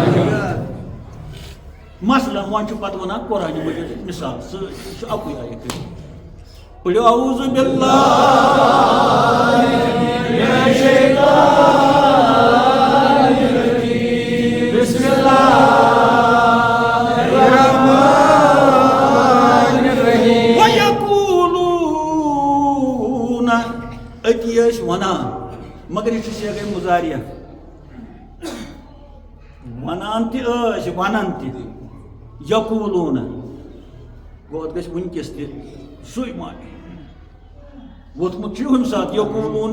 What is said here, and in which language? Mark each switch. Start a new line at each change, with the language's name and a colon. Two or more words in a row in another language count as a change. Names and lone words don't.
Kashmiri: مثلاً وۄنۍ چھُ پتہٕ ونان قرآنہِ مجیٖد مثال سُہ چھُ اَکُے آیت
Arabic: قُلْ اعوذ باللہ من الشیطان بسم اللہ الرحمن الرحیم وَيَقُولُونَ أتی
Kashmiri: ٲسۍ ونان مگر یہ چھُ صیغہ مضارعہ ونان تہِ ٲسۍ ونان تہِ یقوٗلوٗنَ گوٚو اَتھ گژھِ وٕنکٮ۪س تہِ سُے معنی ووٚتھمُت چھُ ہُمہِ ساتہٕ یقوٗلوٗنَ